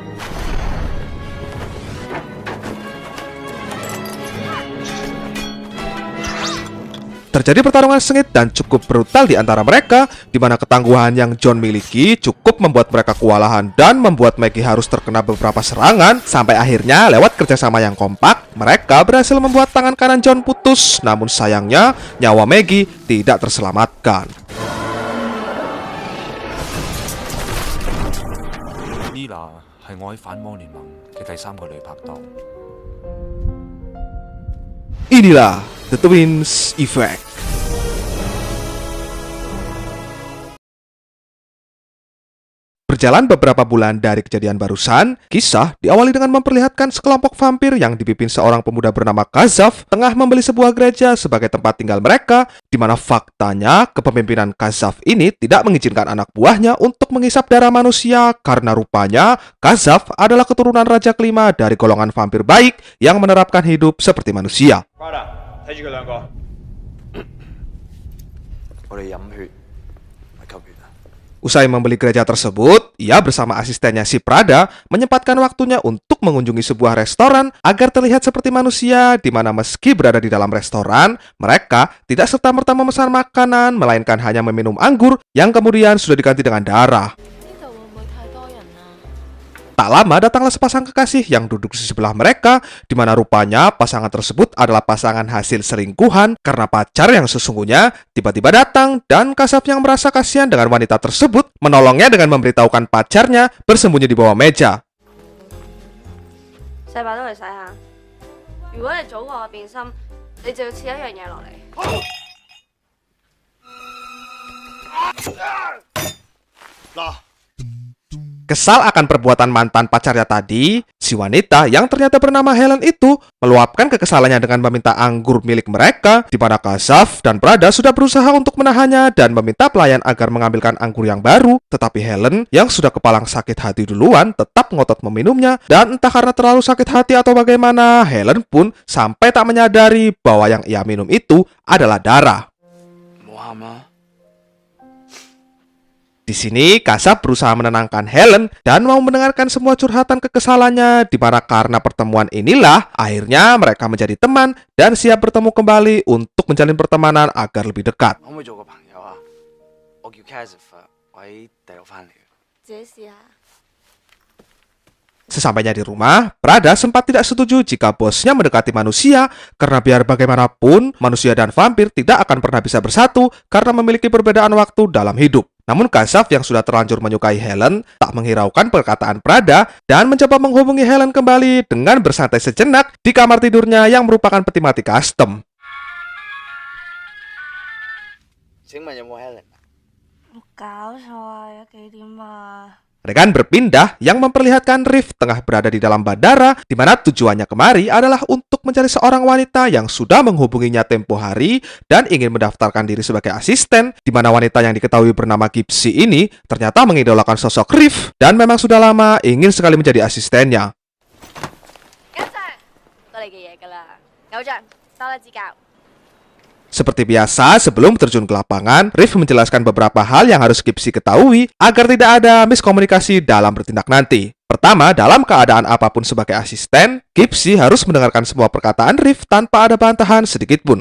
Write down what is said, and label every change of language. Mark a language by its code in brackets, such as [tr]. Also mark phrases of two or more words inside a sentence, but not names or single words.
[id] Terjadi pertarungan sengit dan cukup brutal di antara mereka, di mana ketangguhan yang John miliki cukup membuat mereka kewalahan dan membuat Maggie harus terkena beberapa serangan, sampai akhirnya lewat kerjasama yang kompak, mereka berhasil membuat tangan kanan John putus, namun sayangnya nyawa Maggie tidak terselamatkan. [yue] Nila 係我喺反魔聯盟嘅第三個女拍檔。 [id] Inilah The Twins Effect. Berjalan beberapa bulan dari kejadian barusan, kisah diawali dengan memperlihatkan sekelompok vampir yang dipimpin seorang pemuda bernama Kazaf tengah membeli sebuah gereja sebagai tempat tinggal mereka, di mana faktanya kepemimpinan Kazaf ini tidak mengizinkan anak buahnya untuk menghisap darah manusia karena rupanya Kazaf adalah keturunan raja kelima dari golongan vampir baik yang menerapkan hidup seperti manusia. [yue] 睇住佢兩個。我哋飲血，唔係吸血啊！ [id] Usai membeli gereja tersebut, ia bersama asistennya si Prada menyempatkan waktunya untuk mengunjungi sebuah restoran agar terlihat seperti manusia, di mana meski berada di dalam restoran, mereka tidak serta-merta memesan makanan, melainkan hanya meminum anggur yang kemudian sudah diganti dengan darah. Tak lama datanglah sepasang kekasih yang duduk di sebelah mereka, di mana rupanya pasangan tersebut adalah pasangan hasil selingkuhan karena pacar yang sesungguhnya tiba-tiba datang dan Kazaf yang merasa kasihan dengan wanita tersebut menolongnya dengan memberitahukan pacarnya bersembunyi di bawah meja. [yue] 細伯都嚟洗下。如果你早過我變心，你就要切一樣嘢落嚟。 [id] Kesal akan perbuatan mantan pacarnya tadi, si wanita yang ternyata bernama Helen itu meluapkan kekesalannya dengan meminta anggur milik mereka, di mana Kazaf dan Prada sudah berusaha untuk menahannya dan meminta pelayan agar mengambilkan anggur yang baru, tetapi Helen yang sudah kepalang sakit hati duluan tetap ngotot meminumnya, dan entah karena terlalu sakit hati atau bagaimana, Helen pun sampai tak menyadari bahwa yang ia minum itu adalah darah. [yue] 唔好喊啦！ [id] Di sini, Kazaf berusaha menenangkan Helen dan mau mendengarkan semua curhatan kekesalannya, di mana karena pertemuan inilah akhirnya mereka menjadi teman dan siap bertemu kembali untuk menjalin pertemanan agar lebih dekat. [yue] 可唔可以做個朋友啊？我叫 Kazif 啊，我喺第六翻嚟嘅。自己試下。 [id] Sesampainya di rumah, Prada sempat tidak setuju jika bosnya mendekati manusia karena biar bagaimanapun, manusia dan vampir tidak akan pernah bisa bersatu karena memiliki perbedaan waktu dalam hidup. Namun Kazaf yang sudah terlanjur menyukai Helen tak menghiraukan perkataan Prada dan mencoba menghubungi Helen kembali dengan bersantai sejenak di kamar tidurnya yang merupakan peti mati custom. [yue] 請問有冇 Helen？冇搞錯啊，有幾點啊？ [id] Regan berpindah yang memperlihatkan Riff tengah berada di dalam bandara, di mana tujuannya kemari adalah untuk mencari seorang wanita yang sudah menghubunginya tempo hari dan ingin mendaftarkan diri sebagai asisten, di mana wanita yang diketahui bernama Gipsy ini ternyata mengidolakan sosok Riff dan memang sudah lama ingin sekali menjadi asistennya. [yue] 偶像，到你嘅嘢㗎啦，偶像，多啦指教。 [id] Seperti biasa, sebelum terjun ke lapangan, Riff menjelaskan beberapa hal yang harus Gipsy ketahui agar tidak ada miskomunikasi dalam bertindak nanti. Pertama, dalam keadaan apapun sebagai asisten, Gipsy harus mendengarkan semua perkataan Riff tanpa ada bantahan sedikit pun.